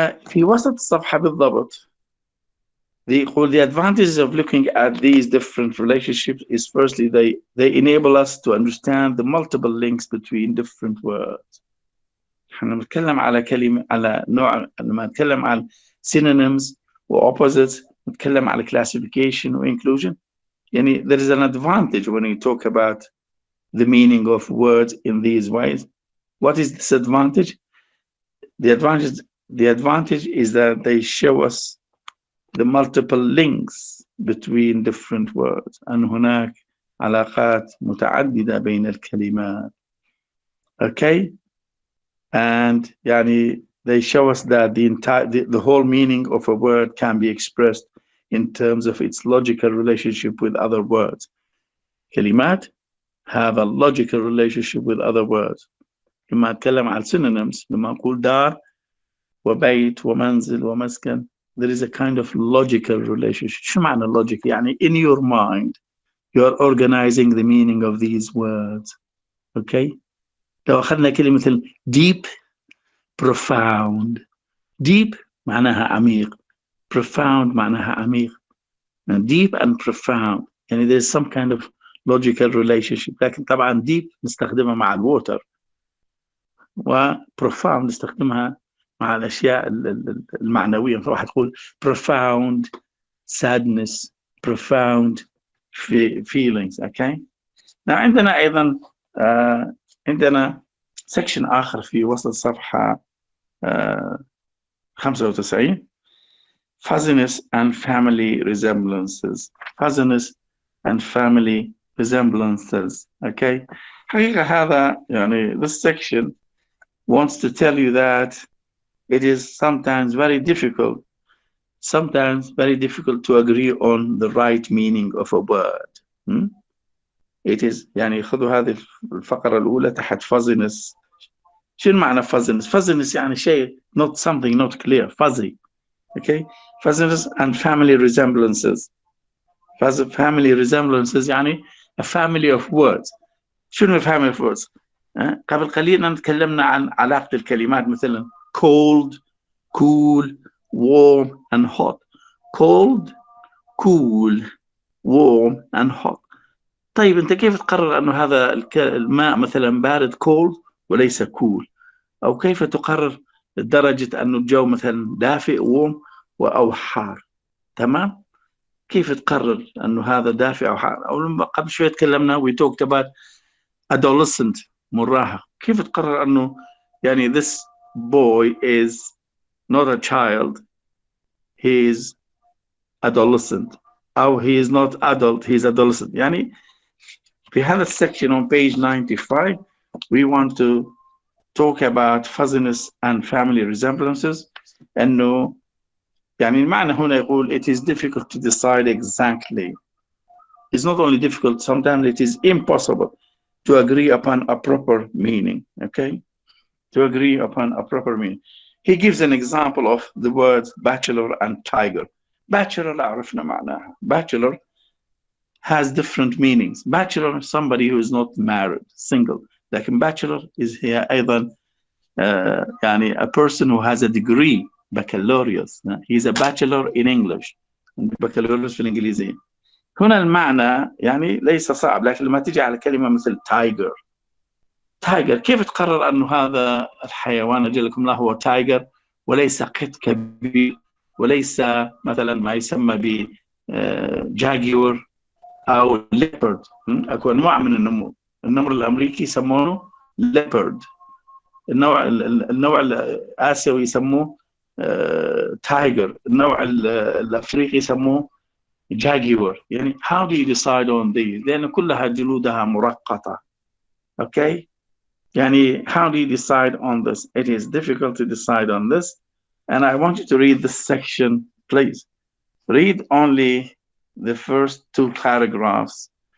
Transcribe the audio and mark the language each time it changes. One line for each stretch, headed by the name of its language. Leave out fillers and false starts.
Arabic: في وسط الصفحة بالضبط
English: the advantages of looking at these different relationships is firstly they enable us to understand the multiple links between different words.
Arabic: احنا نتكلم على كلمة، على نوع، لما نتكلم عن synonyms و opposites نتكلم على classification و inclusion.
English: يعني there is an advantage when you talk about the meaning of words in these ways. What is this advantage? The advantage is that they show us the multiple links between different words.
Arabic: أن هناك علاقات متعددة بين الكلمات.
English: Okay, and يعني they show us that the whole meaning of a word can be expressed in terms of its logical relationship with other words. كلمات have a logical relationship with other words.
Arabic: لما أتكلم عن synonyms، لما أقول دار وبيت ومنزل ومسكن،
English: there is a kind of logical relationship.
Arabic: شو معنى
English: logic؟ يعني in your mind you are organizing the meaning of these words. okay.
Arabic: لو أخذنا كلمة مثل deep profound، deep معناها عميق، profound معناها عميق.
English: deep and profound يعني there is some kind of logical relationship.
Arabic: لكن طبعا deep نستخدمها مع الووتر، و profound نستخدمها مع الأشياء المعنوية. فواحد تقول
English: profound sadness profound feelings. okay.
Arabic: عندنا أيضا عندنا section آخر في وسط الصفحة 95 fuzziness and family resemblances.
English: fuzziness and family resemblances. okay.
Arabic: حقيقة هذا يعني
English: this section wants to tell you that it is sometimes very difficult to agree on the right meaning of a word. It is
Arabic: يعني خذوا هذه الفقرة الأولى تحت fuzziness. شنو معنى
English: fuzziness؟ fuzziness
Arabic: يعني شيء
English: not something not clear, fuzzy. okay. fuzziness and family resemblances. family resemblances يعني a family of words.
Arabic: شنو family of words؟ قبل قليل تكلمنا عن علاقة الكلمات مثلا cold cool
English: warm and hot. cold, cool, warm and hot.
Arabic: طيب أنت كيف تقرر أنه هذا الماء مثلا بارد cold وليس cool؟ أو كيف تقرر درجة أنه الجو مثلا دافئ warm أو حار؟ تمام؟ كيف تقرر أنه هذا دافئ أو حار؟ أو قبل شوية تكلمنا
English: we talked about
Arabic: adolescent مراهق. كيف تقرر أنه يعني
English: this boy is not a child, he is adolescent, أو he is not adult, he is adolescent.
Arabic: يعني في هذا
English: section on page 95 we want to talk about fuzziness and family resemblances.
Arabic: أنه يعني المعنى هنا يقول
English: it is difficult to decide exactly. It's not only difficult, sometimes it is impossible to agree upon a proper meaning. Okay, to agree upon a proper meaning. He gives an example of the words bachelor and tiger.
Arabic: Bachelor عرفنا معناها.
English: Bachelor has different meanings. Bachelor is somebody who is not married, single.
Arabic: لكن
English: bachelor is here
Arabic: أيضا يعني
English: a person who has a degree, baccalaureate. He's a bachelor in English.
Arabic: baccalaureate في الإنجليزية. هنا المعنى يعني ليس صعب، لكن لما تيجي على كلمة مثل تايجر. تايجر كيف تقرر أنه هذا الحيوان أجل لكم لا هو تايجر وليس قط كبير وليس مثلا ما يسمى ب جاجور أو ليبرد. أكو أنواع من النمور. النمر الأمريكي يسمونه ليبرد. النوع الآسيوي يسموه تايجر. النوع الأفريقي يسموه جاجور.
English: يعني how do you decide on these؟
Arabic: لأن كلها جلودها مرقطة.
English: okay، يعني how do you decide on this؟ It is difficult to decide on this, and I want you to read this section, please. Read only the first two paragraphs.